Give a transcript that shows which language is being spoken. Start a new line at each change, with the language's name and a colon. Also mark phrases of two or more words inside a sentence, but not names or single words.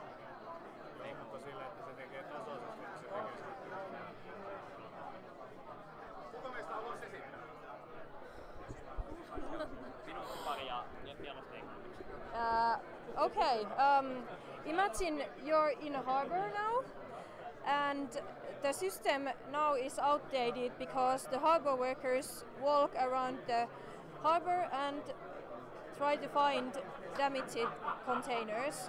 Finnish: Mutta sillä, että se tekee tasaisesti, niin se tekee. Kuka meistä haluaisi esittää? minuutti pari ja mieluusti englanniksi.
English: Okay, imagine you're in a harbor now, and the system now is outdated because the harbor workers walk around the harbor and try to find damaged containers.